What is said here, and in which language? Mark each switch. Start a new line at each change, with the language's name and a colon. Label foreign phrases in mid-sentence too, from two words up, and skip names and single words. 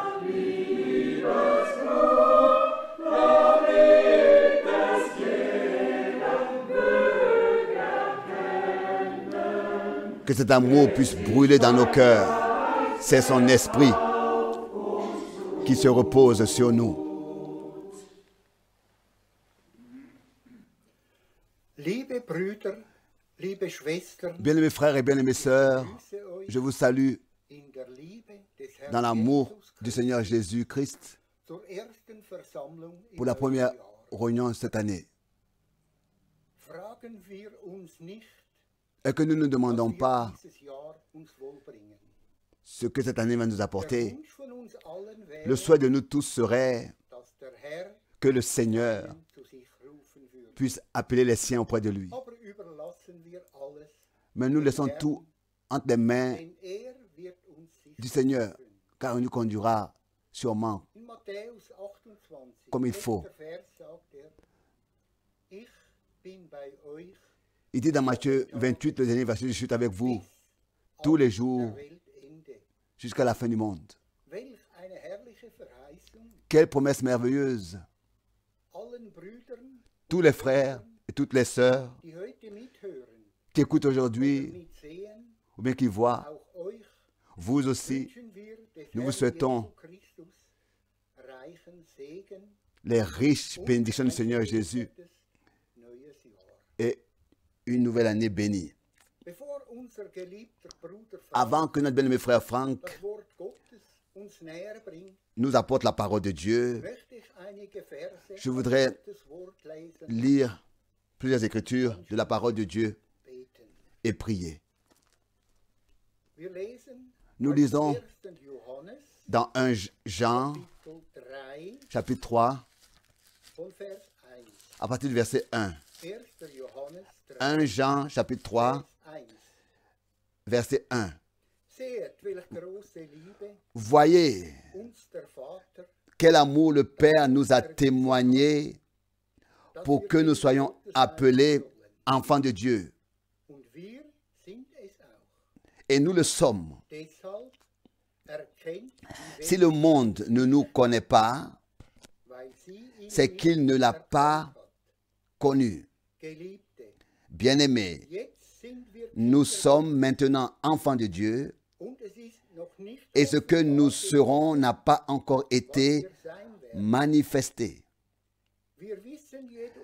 French: Que cet amour puisse brûler dans nos cœurs. C'est son esprit qui se repose sur nous.
German: Liebe Brüder, liebe Schwestern,
French: Bien-aimés frères et bien-aimées sœurs, je vous salue
German: in der Liebe des Herrn
French: dans l'amour
German: Jesus
French: du Seigneur Jésus-Christ
German: zur ersten Versammlung
French: pour
German: im
French: la première
German: neuen Jahr.
French: réunion cette année.
German: Fragen wir uns nicht,
French: Et que nous ne demandons
German: was
French: pas
German: wir dieses Jahr uns wohlbringen.
French: ce que cette année va nous
German: Der
French: apporter.
German: Wunsch von uns allen wäre,
French: Le souhait de nous tous serait
German: dass der Herr
French: que le Seigneur
German: zu sich rufen würde.
French: puisse appeler les siens auprès de lui.
German: Aber überlassen wir alles,
French: Mais nous laissons tout entre les mains
German: denn er wird uns
French: du
German: sicher
French: Seigneur,
German: führen.
French: car il nous conduira sûrement
German: In Matthäus 28,
French: comme il faut.
German: letzter Vers sagt er, ich bin bei euch
French: Il dit dans Matthieu 28, le dernier verset, je suis avec vous
German: bis
French: tous les
German: an
French: jours
German: der Weltende.
French: jusqu'à la fin du monde.
German: Welch eine herrliche Verheißung
French: Quelle promesse merveilleuse!
German: allen Brüdern,
French: Tous les frères et toutes les sœurs
German: die heute mithören,
French: qui écoutent aujourd'hui
German: mitsehen,
French: ou bien qui voient,
German: auch euch
French: vous aussi,
German: wünschen wir des
French: nous vous
German: Herrn
French: souhaitons
German: Jesu Christus reichen Segen
French: les riches
German: und
French: bénédictions du
German: ein
French: Seigneur Jésus
German: gesegnetes neues Jahr.
French: et une nouvelle année bénie.
German: Bevor unser geliebter Bruder
French: Avant
German: Frank
French: que notre bien-aimé frère Franck
German: das Wort Gottes uns näher bringt,
French: nous apporte la parole de Dieu,
German: möchte ich einige Verse
French: je
German: aus
French: voudrais
German: Gottes Wort lesen,
French: lire plusieurs écritures de la parole de Dieu
German: beten.
French: et prier.
German: Wir lesen
French: Nous
German: aus
French: lisons
German: 1. Johannes,
French: dans 1 Jean,
German: Kapitel 3,
French: chapitre 3,
German: von Vers 1.
French: à partir du verset 1.
German: 1. Johannes 3,
French: 1 Jean, chapitre 3,
German: Vers 1.
French: verset 1.
German: Seht, welch große Liebe
French: Voyez
German: uns der Vater,
French: quel amour le Père nous a témoigné
German: dass
French: pour
German: wir
French: que nous
German: Kinder
French: soyons
German: Gottes
French: appelés
German: sein sollen.
French: enfants de Dieu.
German: Und wir sind es auch.
French: Et nous le sommes.
German: Deshalb erkennt die
French: Si
German: Welt,
French: le monde ne nous connaît pas,
German: weil sie ihn
French: c'est
German: nicht
French: qu'il ne l'a
German: erkannt
French: pas
German: hat.
French: connu.
German: Geliebte,
French: Bien-aimés,
German: jetzt sind wir
French: nous
German: Kinder
French: sommes maintenant enfants de Dieu
German: und es ist noch nicht
French: et ce que nous
German: offenbar
French: serons n'a pas encore
German: was
French: été
German: wir sein werden.
French: manifesté.
German: Wir wissen jedoch,